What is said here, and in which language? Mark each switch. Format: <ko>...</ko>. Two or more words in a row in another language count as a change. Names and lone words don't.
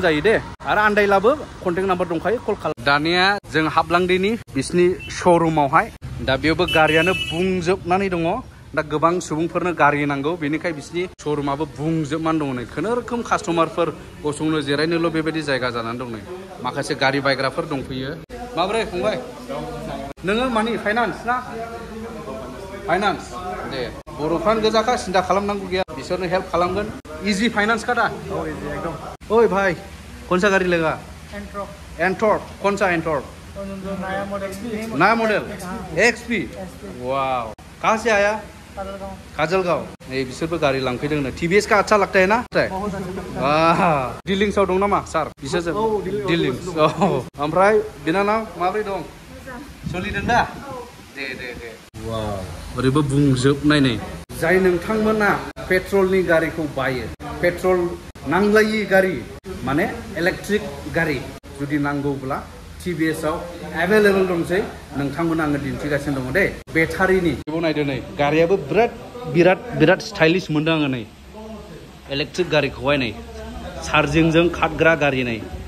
<brx>जायो दे आरो आन्दायलाबो</brx> <en>contact number</en> <brx>दंखायो कल खालाम दानिया जों हाबलांदिनि बिसिनि शोरूमावहाय दा बेयावबो गारियानो बुंजोबनानै दङ दा गोबां सुबुंफोरनो गारि नांगौ बेनिखाय बिसिनि शोरूमाबो बुंजोबनानै दङ नै खुनुरुखुम कास्टमारफोर गसंनो जिरायनोल' बेबायदि जायगा जानानै दं नै माखासे गारि बायग्राफोर दंफैयो माब्रै फंबाय नोङो मानि फाइनान्स ना फाइनान्स दे बर'फ्रानो गोजाखा सिन्था खालामनांगौ गैया बिसोरनो हेल्प खालामगोन</brx> <en>easy finance</en> <brx>का दा एकदम</brx> <hi>ओए भाई कौन सा गाड़ी लेगा एंटॉर्क कौन सा एंटॉर्क नया मॉडल XP वाव कहाँ से आया काजलगांव नहीं</hi> <brx>बिसोरबो गारि लांफैदों नो</brx> <hi>TVS का अच्छा लगता है ना</hi> <brx>डिलिंग्सआव दं नामा सार बिसोरजों डिलिंग्स ओमफ्राय बिनानाव माब्रै दं सोलिदों दा दे वाव ओरैबो बुंजोबनाय नै जाय नोंथांमोना पेट्रलनि गारिखौ बायो पेट्रल नांलायि गारि माने इलेक्ट्रिक गारि जुदि नांगौब्ला TVS आव एभेलेबल दंसै नोंथांमोना आङो दिन्थिगासिनो दङ दे बेटारिनि बेखौ नायदो नै गारियाबो बिराद स्टाइलिश मोनदों आङो नै इलेक्ट्रिक गारिखौहाय नै चार्जिंजों खारग्रा गारि नै</brx>